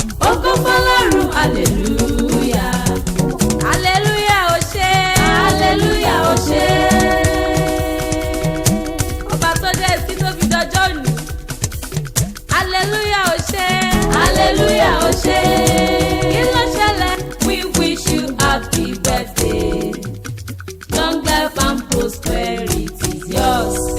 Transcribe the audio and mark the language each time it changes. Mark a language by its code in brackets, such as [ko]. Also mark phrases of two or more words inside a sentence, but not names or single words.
[yo] Ògo fọ́lọ́run, hallelujah. Hallelujah, ó ṣé. Hallelujah, ó ṣé. Ọba tó dé sí tó fi dọjọ́ òní. Hallelujah, ó ṣé. Hallelujah, ó ṣé. Kí ló ṣẹlẹ̀? [en] We wish you happy birthday. Long life and prosperity is yours.